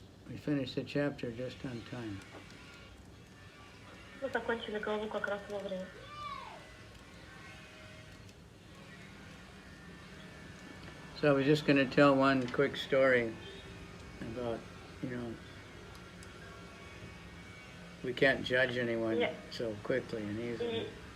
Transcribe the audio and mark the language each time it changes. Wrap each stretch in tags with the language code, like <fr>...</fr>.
<en>We finished the chapter just on time.</en> <ru>Мы закончили главу как раз вовремя.</ru> <en>So I was just going to tell one quick story about, we can't judge anyone so quickly and easily.</en>